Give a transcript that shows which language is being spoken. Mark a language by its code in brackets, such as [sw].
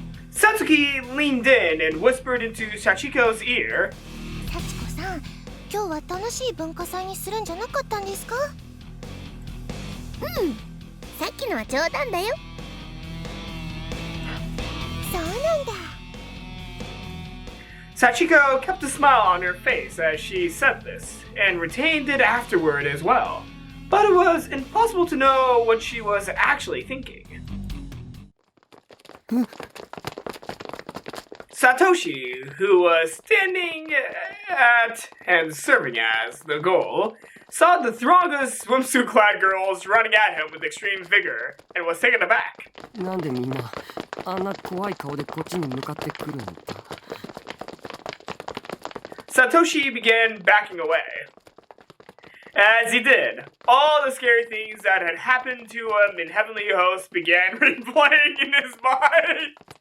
[en] Satsuki leaned in and whispered into Sachiko's ear. [ja] 幸子さん、今日は楽しい文化祭にするんじゃなかったんですか？さっきのは冗談だよ。そうなんだ。 [en] Sachiko kept a smile on her face as she said this, and retained it afterward as well. But it was impossible to know what she was actually thinking. Satoshi, who was standing at and serving as the goal, saw the throng of swimsuit-clad girls running at him with extreme vigor, and was taken aback. [ja] なんでみんなあんな怖い顔でこっちに向かってくるんだ。 [en] Satoshi began backing away. As he did, all the scary things that had happened to him in Heavenly Host began replaying in his mind.